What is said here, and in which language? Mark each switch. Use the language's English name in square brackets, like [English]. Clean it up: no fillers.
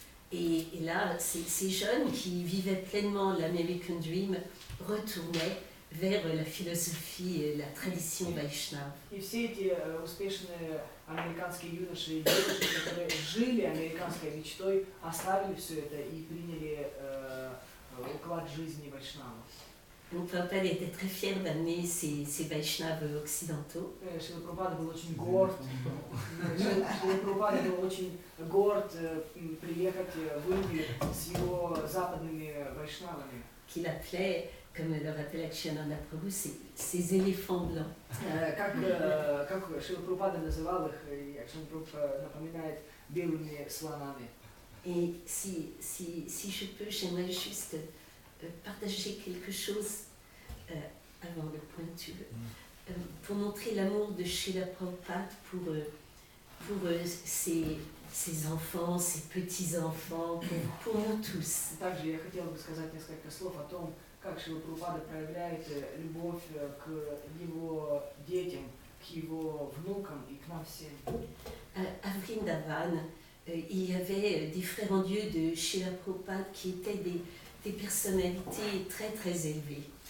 [French] Et là, ces jeunes qui vivaient pleinement l'American Dream retournaient vers la philosophie et la tradition Vaishnava. [Russian] И все эти успешные американские юноши и девушки, которые жили американской мечтой, оставили все это и приняли уклад жизни Вайшнава. [French] Donc Prabhupada était très fier d'amener ces Vaishnavas occidentaux. [Russian] Шрила Прабхупада был очень горд. Шрила Прабхупада был очень горд приехать в Индию с его западными вайшнавами. [French] Qu'il appelait, comme le rappelle Akshananda Prabhu, ces éléphants blancs. [Russian] Как Шрила Прабхупада называл их, и Акшан Прабху напоминает белыми слонами. [French] Et si je peux, j'aimerais juste partager quelque chose avant le pointu, pour montrer l'amour de Srila Prabhupada pour ses enfants, ses petits-enfants, pour nous tous. [Russian] Также я хотела бы сказать несколько слов о том, как Шрила Прабхупада проявляет любовь к его детям, к его внукам и к нам всем. [French] À Vrindavan, il y avait des frères en Dieu de Srila Prabhupada qui étaient des personnalités très très élevées.